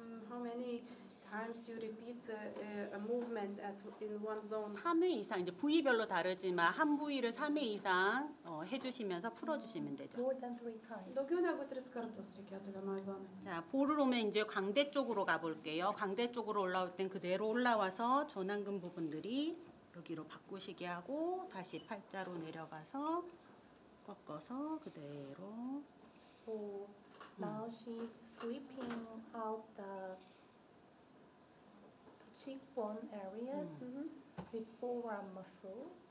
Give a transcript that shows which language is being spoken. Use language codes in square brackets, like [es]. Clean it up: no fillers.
[en] How many times you repeat a movement in one zone? [ko] 3회 이상 이제 부위별로 다르지만 한 부위를 3회 이상 해주시면서 풀어주시면 되죠. [en] More than 3 times. [lt] Daugiau negu 3 kartus reikėtų vienoje zonoje. [ko] 자, 볼을 오면 이제 광대 쪽으로 가볼게요. 광대 쪽으로 올라올 땐 그대로 올라와서 전완근 부분들이 여기로 바꾸시게 하고 다시 팔자로 내려가서 꺾어서 그대로. [en] So now she's sweeping out the cheekbone areas with forearm muscle.